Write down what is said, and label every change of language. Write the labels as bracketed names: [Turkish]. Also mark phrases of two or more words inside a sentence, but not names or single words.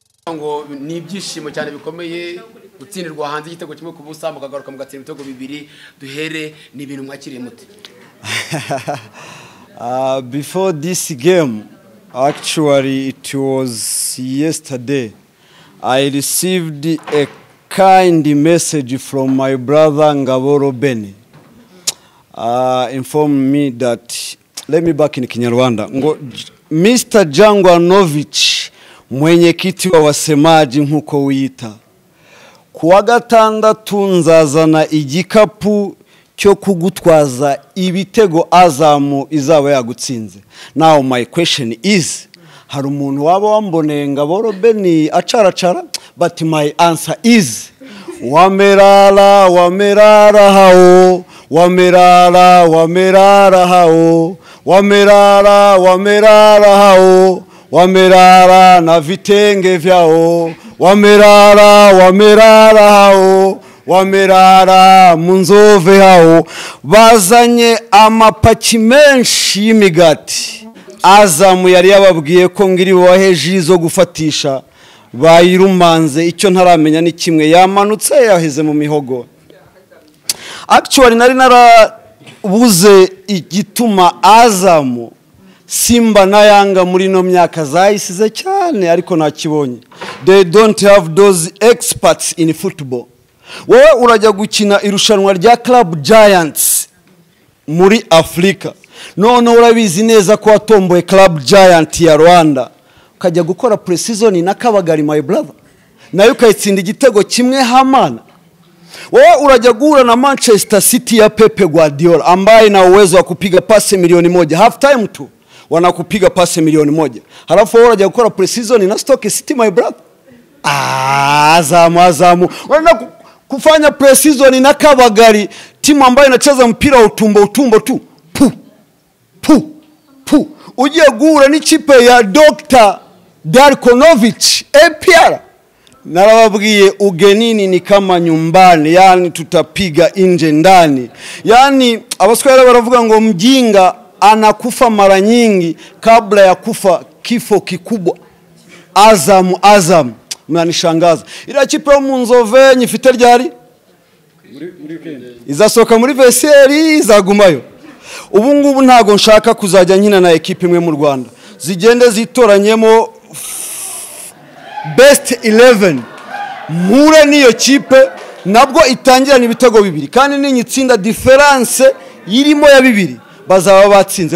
[Kinyarwanda] ngo ni ibyishimo cyane bikomeye gutsindirwa hanze igitego kimwe ku busa mukagaruka mugatsinda ibitego bibiri duhere ni ibintu mwakiriye muti. [English] Before this game, actually it was yesterday, I received a kind message from my brother Ngaboro Beni. Informed me that, let me back in Kinyarwanda, [Kinyarwanda] Mr. Jangwanovich [Swahili] mwenyekiti wa wasemaji [Kinyarwanda] nkuko wita, [Swahili] kuwa gatandatu [Kinyarwanda] nzazana igikapu cyo kugutwaza ibitego Azamu izaba yagutsinze. [English] Now my question is, [Kinyarwanda] hari umuntu waba wamboneye Ngaboro Beni acaracara? [English] But my answer is, [Swahili] wamerara wamerara hao, wamerara wamerara hao, wamerara wamerara hao, wamerara na vitenge vyao, wamerara wamerara hao, wamerara munzove hao. [Kinyarwanda] Bazanye amapaki menshi y'imigati. Azamu yari yababwiye ko ngiri waheje zo gufatisha, bayirumanze icyo ntaramenya ni kimwe, yamanutse yaheze mu mihogo. Actually nari narabuze igituma Azamu, Simba na Yanga muri no myaka zayisize cyane ariko nakibonye. [English] They don't have those experts in football. [Kinyarwanda] Wowe urajya gukina irushanwa rya Club Giants muri Afrika, none urabizi neza ko watomboye Club Giant ya Rwanda, ukajya gukora pre-season na Kabagari [English] my brother, [Kinyarwanda] nayo ukayitsinda igitego kimwe hamana. Wewe urajya guhura na Manchester City ya Pepe Guardiola [Swahili] ambaye na uwezo wa kupiga pasi milioni 1 [English] half time [Swahili] tu wanakupiga pasi milioni 1, halafu [Kinyarwanda] wewe urajya gukora pre-season na Stoke City [English] my brother. [Swahili] Azamu wana kufanya pre-season na Kabagari, timu ambayo inacheza mpira utumbo tu. [Kinyarwanda] Uje guhura n'ikipe ya Dr. Darkonovic APR. [Swahili] Narababwiye ugenini ni kama nyumbani, yani tutapiga nje ndani. [Kinyarwanda] Yani abaswahili baravuga ngo [Swahili] mjinga anakufa mara nyingi kabla ya kufa kifo kikubwa. Azamu mnanishangaza. [Kinyarwanda] Ila kipe yo munzove nyifite ryari izasoka muri veseri izagumayo. Ubu ngubu ntago nshaka kuzajya nkina na ekipe imwe mu Rwanda, zigende zitoranyemo best 11 mure niyo kipe nabwo itangirana ibitego bibiri, kandi ninyitsinda difference yirimo ya bibiri bazaba batsinze.